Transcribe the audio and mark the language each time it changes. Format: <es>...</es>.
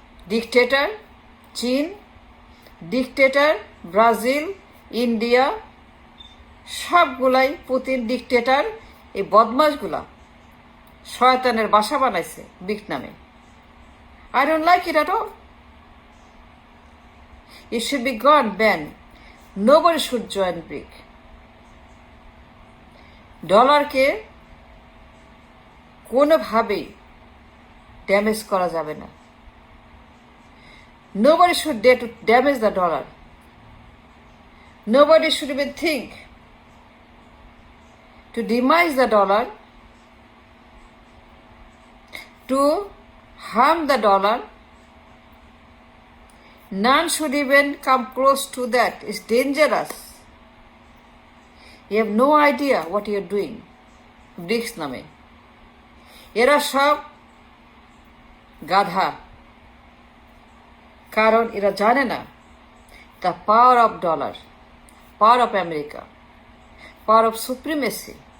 <bn>Dictator চীন, dictator Brazil, India, সবগুলাই Putin dictator. এই বদমাশগুলা শয়তানের বাসা বানাইছে ব্রিক নামে।</bn> <en>I don't like it at all. It should be gone, banned. Nobody should join BRIC.</en> <bn>ডলারকে কোনোভাবেই ড্যামেজ করা যাবে না।</bn> <en>Nobody should dare to damage the dollar. Nobody should even think to demise the dollar, to harm the dollar. None should even come close to that. It's dangerous. You have no idea what you are doing.</en> <bn>Bricks নামে এরা সব গাধা, কারণ এরা জানে না</bn> <en>The power of dollar, power of America, power of supremacy.</en>